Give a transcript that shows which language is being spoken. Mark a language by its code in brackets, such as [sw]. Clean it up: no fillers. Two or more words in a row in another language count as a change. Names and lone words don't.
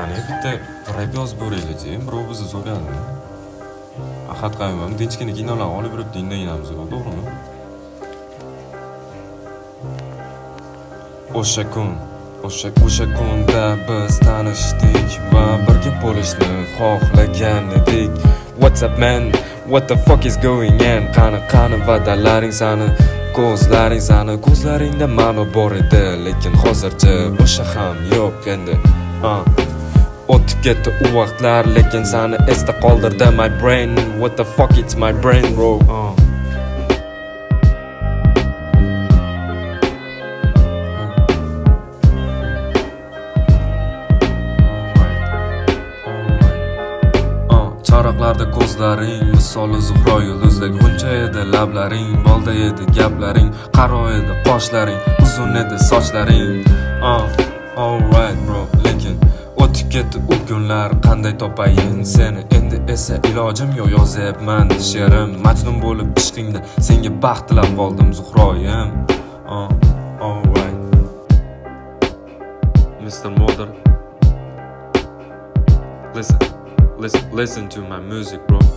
[uz] bitta rap yozib ko'raylik, birov bizni so'kadi. Ahad qaymam, tinchgina kinolar olib yurib dinlaymiz, to'g'rimi? O'sha kunda biz tanishdik va birga bo'lishni xohlagan edik. [en] What's up man? What the fuck is going on? [uz] Qani va'dalaring sani, ko'zlaringda ma'no bor edi, lekin hozircha o'sha ham yo'q endi. O'tib ketdi u vaqtlar, lekin sani esda qoldirdi [en] my brain. What the fuck, it's my brain, bro. [uz] Charaqlarda ko'zlaring, misoli Zuhro yulduzdek g'uncha edi lablaring, bolda edi gaplaring, qaro edi qoshlaring, uzun edi sochlaring. [en] Alright bro, [uz] lekin o'tib ketdi u kunlar, qanday topayin seni endi esa ilojim yo'q, yozyapman she'rim, majnun bo'lib ishqingda senga baxt tilab qoldim Zuhroyim. [en] Alright Mr. Modern, listen to my music, bro.